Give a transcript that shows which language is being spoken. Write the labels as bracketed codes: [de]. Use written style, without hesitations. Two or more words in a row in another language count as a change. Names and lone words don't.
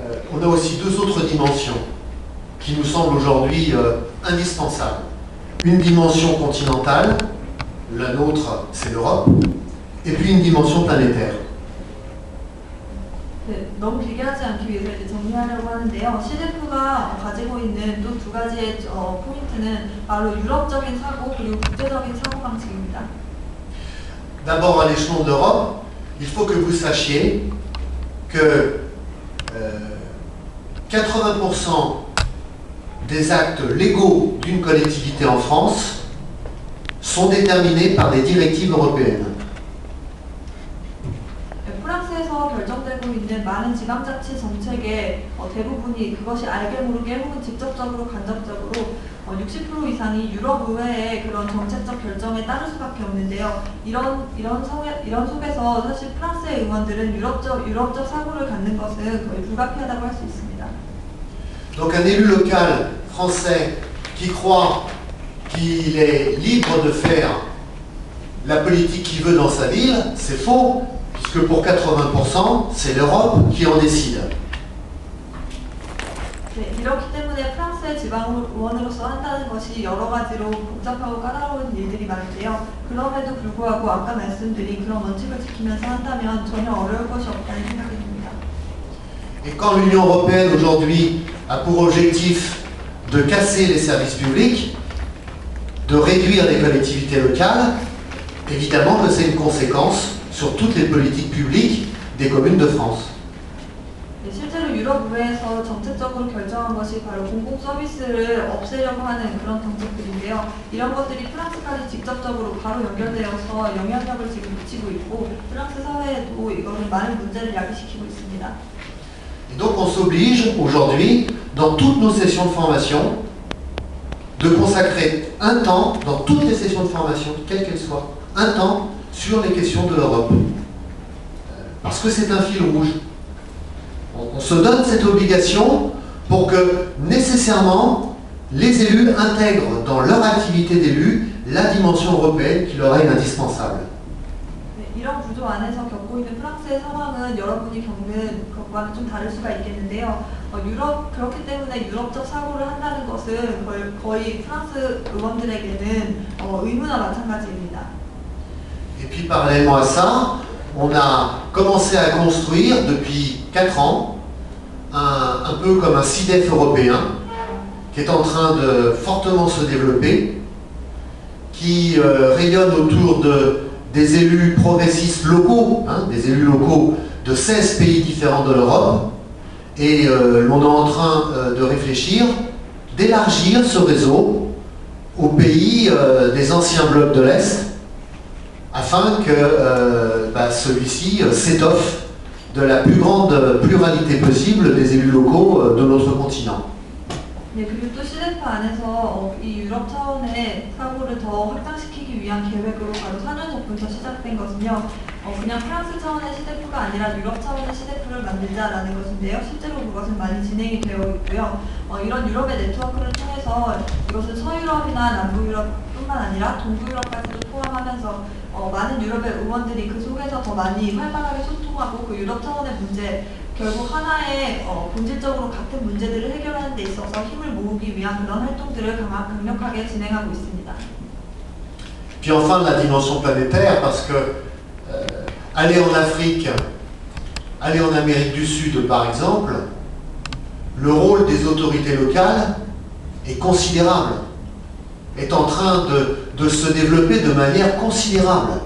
[fr] on a aussi deux autres dimensions qui nous semblent aujourd'hui indispensables. Une dimension continentale, la nôtre c'est l'Europe, et puis une dimension planétaire. [ko] 네, 너무 길게 하지 않기 위해서 이제 정리하려고 하는데요. 시대프가 가지고 있는 또 두 가지의 포인트는 바로 유럽적인 사고 그리고 국제적인 사고 방식입니다. [fr] D'abord à l'échelon d'Europe, il faut que vous sachiez que 80% des actes légaux d'une collectivité en France sont déterminés par des directives européennes. [ko] 프랑스에서 결정되고 있는 많은 지방자치 정책의 대부분이 그것이 알게 모르게 혹은 직접적으로 간접적으로 60% 이상이 유럽 의회의 그런 정책적 결정에 따를 수밖에 없는데요. 이런 속에서 사실 프랑스의 의원들은 유럽적 사고를 갖는 것은 거의 불가피하다고 할 수 있습니다. [fr] Donc un élu local français qui croit qu'il est libre de faire la politique qu'il veut dans sa ville, c'est faux, puisque pour 80%, c'est l'Europe qui en décide. [ko] 네, 이렇기 때문에 프랑스의 지방의원으로서 한다는 것이 여러 가지로 복잡하고 까다로운 일들이 많은데요. 그럼에도 불구하고 아까 말씀드린 그런 원칙을 지키면서 한다면 전혀 어려울 것이 없다는 생각이 듭니다. [fr] Et quand l'Union européenne aujourd'hui a pour objectif de casser les services publics, de réduire les collectivités locales, évidemment que c'est une conséquence sur toutes les politiques publiques des communes de France. [ko] 네, 실제로 유럽의회에서 정책적으로 결정한 것이 바로 공공 서비스를 없애려고 하는 그런 정책들인데요. 이런 것들이 프랑스까지 직접적으로 바로 연결되어서 영향력을 지금 미치고 있고 프랑스 사회에도 이것은 많은 문제를 야기시키고 있습니다. [fr] Et donc on s'oblige aujourd'hui, dans toutes nos sessions de formation, de consacrer un temps, dans toutes les sessions de formation, quelles qu'elles soient, un temps sur les questions de l'Europe. Parce que c'est un fil rouge. On se donne cette obligation pour que nécessairement les élus intègrent dans leur activité d'élu la dimension européenne qui leur est indispensable. [ko] 이런 구조 안에서 겪고 있는 프랑스의 상황은 여러분이 겪는 것과는 좀 다를 수가 있겠는데요. 그렇기 때문에 유럽적 사고를 한다는 것은 거의 프랑스 의원들에게는 의무나 마찬가지입니다. [fr] Et puis parallèlement à ça, on a commencé à construire depuis 4 ans un peu comme un CIDEF européen qui est en train de fortement se développer, qui rayonne autour des élus progressistes locaux, des élus locaux de 16 pays différents de l'Europe, et l'on est en train de réfléchir, d'élargir ce réseau aux pays des anciens blocs de l'Est, afin que celui-ci s'étoffe de la plus grande pluralité possible des élus locaux de notre continent. [ko] 네, 그리고 또 시대프 안에서 이 유럽 차원의 사고를 더 확장시키기 위한 계획으로 바로 4년 전부터 시작된 것은요. 그냥 프랑스 차원의 시대프가 아니라 유럽 차원의 시대프를 만들자라는 것인데요. 실제로 그것은 많이 진행이 되어 있고요. 이런 유럽의 네트워크를 통해서 이것은 서유럽이나 남부유럽뿐만 아니라 동부유럽까지도 포함하면서 많은 유럽의 의원들이 그 속에서 더 많이 활발하게 소통하고 그 유럽 차원의 문제 결국 하나의 본질적으로 같은 문제들을 해결하는 데 있어서 힘을 모으기 위한 그런 활동들을 강력하게 진행하고 있습니다. [fr] Puis enfin la dimension planétaire, parce que aller en Afrique, aller en Amérique du Sud par exemple, le rôle des autorités locales est considérable, est en train de se développer de manière considérable.